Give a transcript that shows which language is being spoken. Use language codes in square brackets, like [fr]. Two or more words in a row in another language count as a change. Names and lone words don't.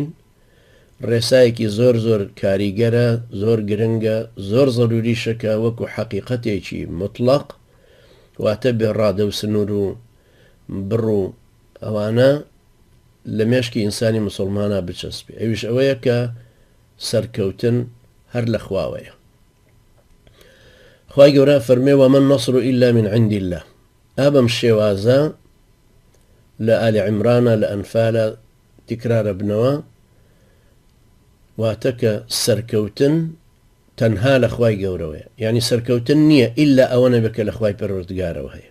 [ckb] ڕێسایەکی زۆر زۆر کاریگەرە، زۆر گرنگە، زۆر زەروریشەکە، وەکو حەقیقەتێکی مطلق، واتە بێڕادە و سنوور و بڕ و ئەوانە لە مێشکی ئینسانی مسلمانە بچەسبێ. ئەویش ئەوەیە کە سەرکەوتن هەر لە خواوەیە. خوای گەورە فەرمێ [ar] وەمە النەصر إلا من عند الله. [ckb] ئابەم شێوازە لە ئالی عیمرانە لە ئەنفالە تکرارە بنەوە، واتە کە سەرکەوتن تەنها لە خوای گەورەوەیە. یعنی سەرکەوتن نییە ئیلا ئەوە نەبێت لە خوای پەروەردگارەوە هەیە.